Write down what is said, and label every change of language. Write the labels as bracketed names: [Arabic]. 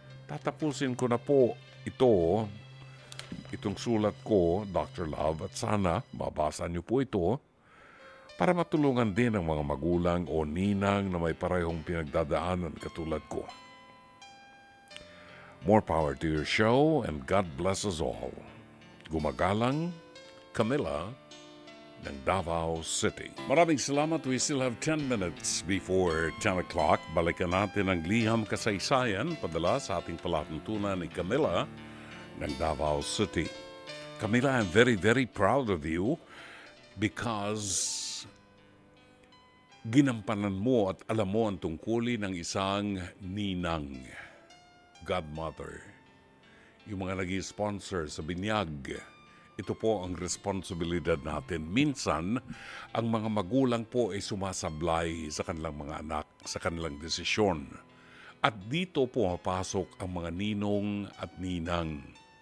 [Filipino] Tatapusin ko na po itong sulat ko, Dr. Love, at sana mabasa niyo po ito para matulungan din ang mga magulang o ninang na may parehong pinagdadaanan katulad ko. [English] More power to your show and God bless us all. [Filipino] Gumagalang, [English] Camilla ng Davao City. [Filipino] Maraming salamat. [English] We still have 10 minutes before 10 o'clock. [Filipino] Balikan natin ang liham kasaysayan padala sa ating palatuntunan ni Camilla ng Davao City. Camilla, [English] I'm very, very proud of you because [Filipino] ginampanan mo at alam mo ang tungkulin ng isang ninang, godmother. Yung mga nag-sponsor sa binyag, ito po ang responsibilidad natin. Minsan, ang mga magulang po ay sumasablay sa kanilang mga anak, sa kanilang desisyon. At dito po mapasok ang mga ninong at ninang.